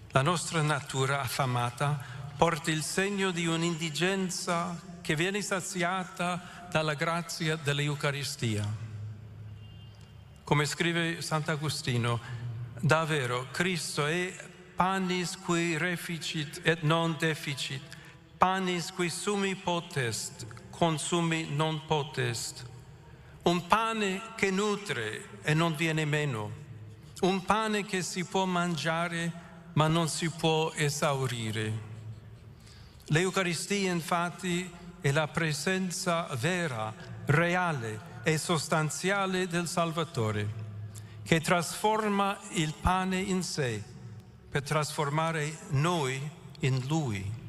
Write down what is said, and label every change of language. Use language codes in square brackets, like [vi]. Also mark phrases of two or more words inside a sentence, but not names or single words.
[it] La nostra natura affamata porta il segno di un'indigenza che viene saziata dalla grazia dell'Eucaristia. Come scrive Sant'Agostino, davvero Cristo è [la] panis qui reficit et non deficit, panis qui summi potest, consumi non potest. [it] Un pane che nutre e non viene meno, un pane che si può mangiare ma non si può esaurire. L'Eucaristia infatti è la presenza vera, reale e sostanziale del Salvatore, che trasforma il pane in sé per trasformare noi in Lui.